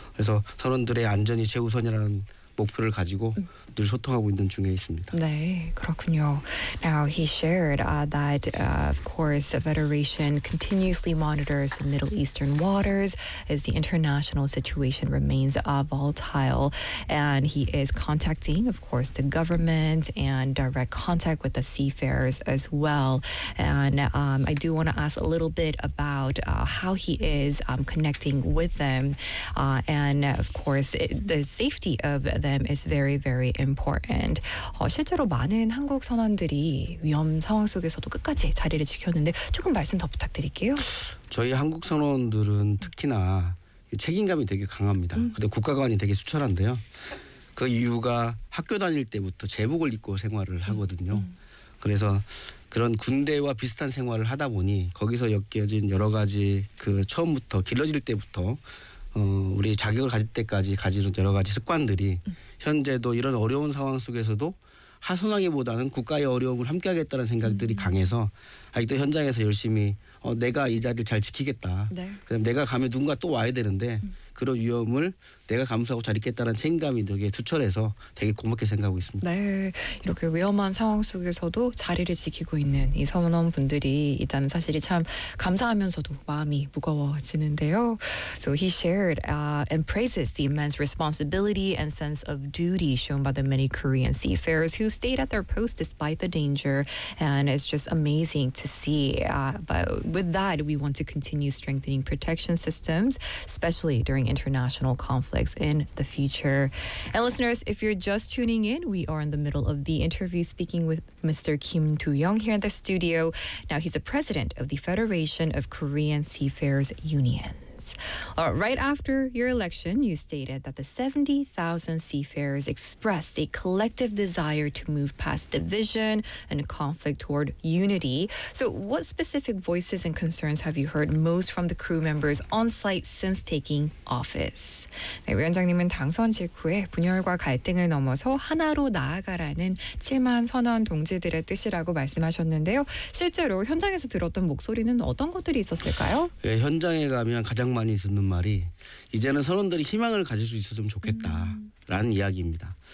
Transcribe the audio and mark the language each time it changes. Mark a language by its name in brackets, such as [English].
[Korean] 그래서 선원들의 안전이 최우선이라는 목표를 가지고 늘 소통하고 있는 중에 있습니다. 네, 그렇군요. [English] Now he shared that of course the Federation continuously monitors the Middle Eastern waters as the international situation remains volatile, and he is contacting of course the government and direct contact with the seafarers as well. And I do want to ask a little bit about how he is connecting with them, and of course the safety of them is very, very important. [Korean] 실제로 많은 한국 선원들이 위험 상황 속에서도 끝까지 자리를 지켰는데 조금 말씀 더 부탁드릴게요. 저희 한국 선원들은 특히나 책임감이 되게 강합니다. 근데 국가관이 되게 수철한데요. 그 이유가 학교 다닐 때부터 제복을 입고 생활을 하거든요. 그래서 그런 군대와 비슷한 생활을 하다 보니 거기서 엮여진 여러 가지 그 처음부터 길러질 때부터 우리 자격을 가질 때까지 가지는 여러 가지 습관들이 현재도 이런 어려운 상황 속에서도 하선하기보다는 국가의 어려움을 함께하겠다는 생각들이 강해서 아직도 현장에서 열심히 내가 이 자리를 잘 지키겠다. 네. 그럼 내가 가면 누군가 또 와야 되는데 그런 위험을 내가 감수하고 잘 있겠다는 책임감이 되게 투철해서 되게 고맙게 생각하고 있습니다. 네. 이렇게 위험한 상황 속에서도 자리를 지키고 있는 이 선원분들이 있다는 사실이 참 감사하면서도 마음이 무거워지는데요. [English] So he shared and praises the immense responsibility and sense of duty shown by the many Korean seafarers who stayed at their post despite the danger, and it's just amazing to see. But with that, we want to continue strengthening protection systems, especially during international conflicts in the future. And listeners, if you're just tuning in, we are in the middle of the interview speaking with Mr. Kim Tu-young here in the studio. Now, he's the president of the Federation of Korean Seafarers Unions. Right after your election, you stated that the 70,000 seafarers expressed a collective desire to move past division and conflict toward unity. So what specific voices and concerns have you heard most from the crew members on site since taking office? [Korean] 네, 위원장님은 당선 직후에 분열과 갈등을 넘어서 하나로 나아가라는 7만 선원 동지들의 뜻이라고 말씀하셨는데요. 실제로 현장에서 들었던 목소리는 어떤 것들이 있었을까요? 네, 현장에 가면 가장 많이 듣는 말이 이제는 선원들이 희망을 가질 수 있었으면 좋겠다라는 이야기입니다.